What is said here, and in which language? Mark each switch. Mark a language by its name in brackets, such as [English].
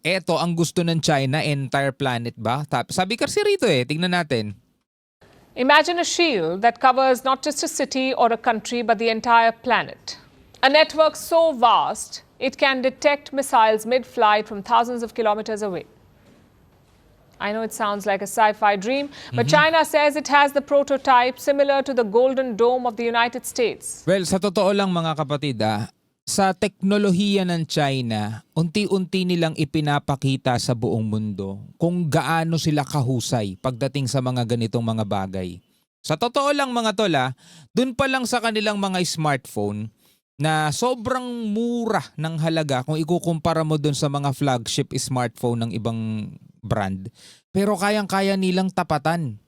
[Filipino] Ito ang gusto ng China, entire planet ba? Sabi kasi rito tingnan natin. [English] Imagine a shield that covers not just a city or a country but the entire planet. A network so vast it can detect missiles mid-flight from thousands of kilometers away. I know it sounds like a sci-fi dream, but China says it has the prototype similar to the Golden Dome of the United States. [Filipino] Well, sa totoo lang mga kapatid, sa teknolohiya ng China, unti-unti nilang ipinapakita sa buong mundo kung gaano sila kahusay pagdating sa mga ganitong mga bagay. Sa totoo lang mga tol, dun pa lang sa kanilang mga smartphone na sobrang mura ng halaga kung ikukumpara mo dun sa mga flagship smartphone ng ibang brand. Pero kayang-kaya nilang tapatan